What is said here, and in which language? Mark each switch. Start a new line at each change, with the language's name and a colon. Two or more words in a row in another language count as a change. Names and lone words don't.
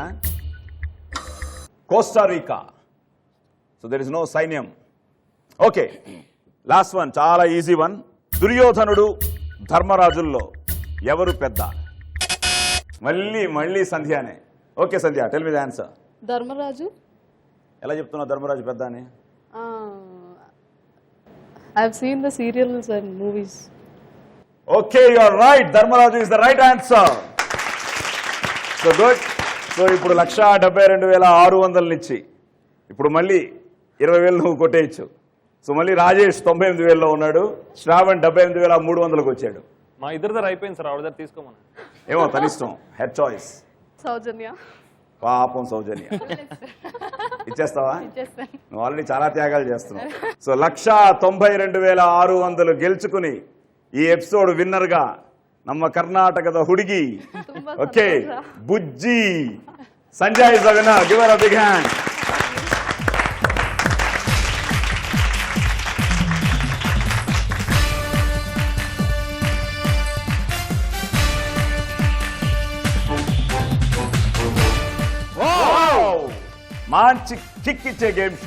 English: కోస్టారికా. so there is no సైన్యం. okay, last one, చాలా easy one.
Telugu: దుర్యోధనుడు ధర్మరాజుల్లో ఎవరు పెద్ద? మళ్ళీ సంధ్యానే.
English: okay Sandhya, tell me the answer. Dharmaraju.
Telugu: ఎలా చెప్తున్నావు ధర్మరాజు పెద్ద అని?
English: I've seen the serials and movies. okay, you are right. Dharmaraju is the right answer. so good.
Telugu: సో ఇప్పుడు 1,72,600 నుంచి ఇప్పుడు మళ్ళీ 20,000 నువ్వు కొట్టేయచ్చు. సో మళ్ళీ రాజేష్ 98,000లో ఉన్నాడు. శ్రావణ్ 78,300కి వచ్చాడు. మా ఇద్దరి దగ్గర అయిపోయింది సార్, ఆవిడ దగ్గర తీసుకోమని. ఏమో తనిష్టం,
English: head choice.
Telugu: Saujanya. పాపం సౌజన్య ఇచ్చేస్తావా నువ్వు ఆల్రెడీ చాలా త్యాగాలు చేస్తున్నావు. సో 192,600 గెలుచుకుని ఈ
English: episode winner
Telugu: గా
Kannada: ನಮ್ಮ ಕರ್ನಾಟಕದ ಹುಡುಗಿ ಓಕೆ ಬುಜ್ಜಿ ಸಂಜಯ್
English: is the winner. give her a big hand.
Telugu: మంచి కిక్ ఇచ్చే
English: game show.